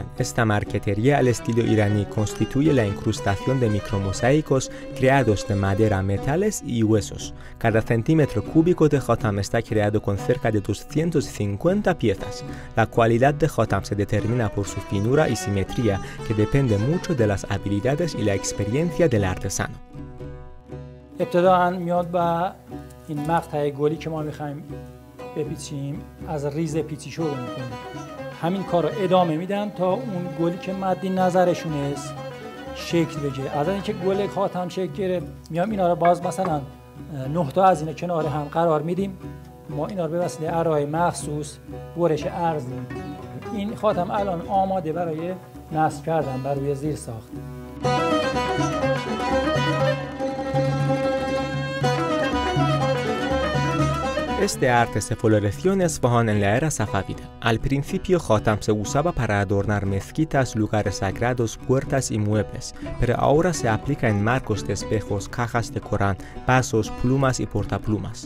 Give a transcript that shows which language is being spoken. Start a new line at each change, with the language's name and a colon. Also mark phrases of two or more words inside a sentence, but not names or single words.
Spanish: Esta marquetería al estilo iraní constituye la incrustación de micromosaicos creados de madera, metales y huesos. Cada centímetro cúbico de Khatam está creado con cerca de 250 piezas. La cualidad de Khatam se determina por su finura y simetría, que depende mucho de las habilidades y la experiencia del artesano.
Persian: ابتداً میاد با این مقطع گلی که ما می‌خوایم بپیچیم از ریز پیچی شروع میکنیم. همین کار رو ادامه میدن تا اون گلی که مد نظرشون است شکل بگیره. از اینکه گل خاتم شکل گرفت میام اینا رو باز مثلا 9 تا از اینا کنار هم قرار میدیم. ما اینا رو به وسیله ارای مخصوص برش عرضی. این خاتم الان آماده برای نصب کردن بر روی زیر ساخت.
Spanish: Este arte se floreció en Esfahán en la era safávida. Al principio, Khatam se usaba para adornar mezquitas, lugares sagrados, puertas y muebles, pero ahora se aplica en marcos de espejos, cajas de Corán, vasos, plumas y portaplumas.